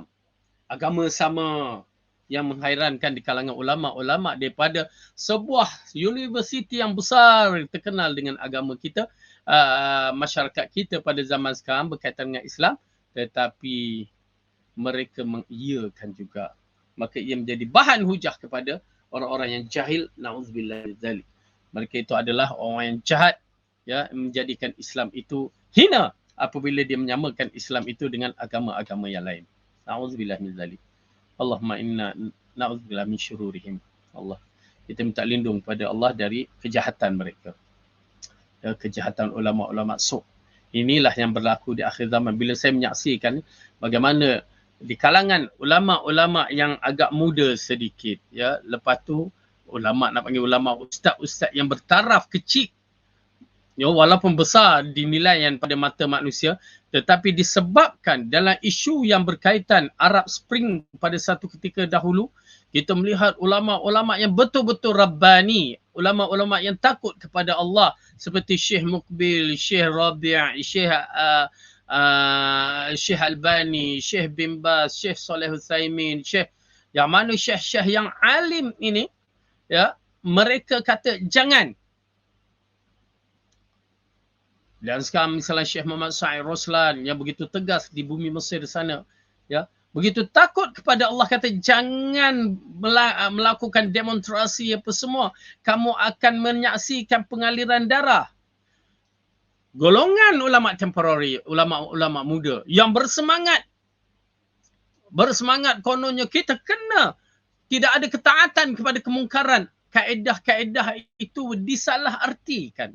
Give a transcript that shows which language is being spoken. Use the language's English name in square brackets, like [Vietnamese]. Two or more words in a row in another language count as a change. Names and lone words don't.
[Malay] Agama sama yang menghairankan di kalangan ulama'-ulama' daripada sebuah universiti yang besar terkenal dengan agama kita, masyarakat kita pada zaman sekarang berkaitan dengan Islam, tetapi mereka mengiyakan juga. Maka ia menjadi bahan hujah kepada orang-orang yang jahil, [Arabic] نعوذ بالله من ذلك. [Malay] Mereka itu adalah orang yang jahat, ya, menjadikan Islam itu hina apabila dia menyamakan Islam itu dengan agama-agama yang lain. [Arabic] نعوذ بالله من ذلك. اللهم إنا نعوذ بالله من شرورهم. [Malay] Allah, kita minta lindung pada Allah dari kejahatan mereka. Ya, kejahatan ulama'-ulama' su'. Inilah yang berlaku di akhir zaman. Bila saya menyaksikan bagaimana di kalangan ulama'-ulama' yang agak muda sedikit, ya, lepas tu ulama' nak panggil ulama' ustaz-ustaz yang bertaraf kecil, ya, walaupun besar dinilaian pada mata manusia, tetapi disebabkan dalam isu yang berkaitan Arab Spring pada satu ketika dahulu, kita melihat ulama'-ulama' yang betul-betul Rabbani, ulama'-ulama' yang takut kepada Allah seperti Syekh Muqbil, Syekh Rabi', Syekh Albani, Syekh bin Baz, Syekh Saleh Utsaimin, Syekh yang mana syekh-syekh yang alim ini, ya, mereka kata jangan. Dan sekarang misalnya Syekh Muhammad Sa'id Roslan yang begitu tegas di bumi Mesir sana, ya, begitu takut kepada Allah, kata jangan melakukan demonstrasi apa semua, kamu akan menyaksikan pengaliran darah. Golongan ulama temporary, ulama-ulama muda yang bersemangat kononnya kita kena tidak ada ketaatan kepada kemungkaran, kaedah-kaedah itu disalah artikan.